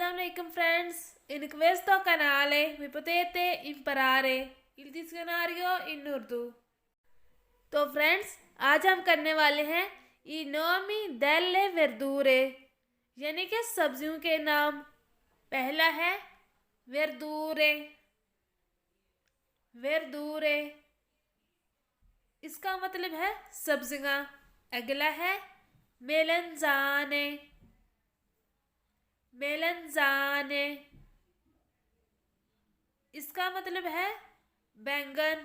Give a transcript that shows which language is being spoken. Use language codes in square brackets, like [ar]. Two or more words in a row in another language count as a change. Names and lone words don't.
[it] alaikum friends, in questo canale vi potete imparare il dizionario in उर्दू। [ur] تو فرینڈز آج ہم کرنے والے ہیں [it] i nomi delle verdure [ur] یعنی کہ سبزیوں کے نام. پہلا ہے [it] verdure, verdure [ur] اس کا مطلب ہے سبزیاں. اگلا ہے [it] melanzane, melanzane [ur] اس کا مطلب ہے بینگن.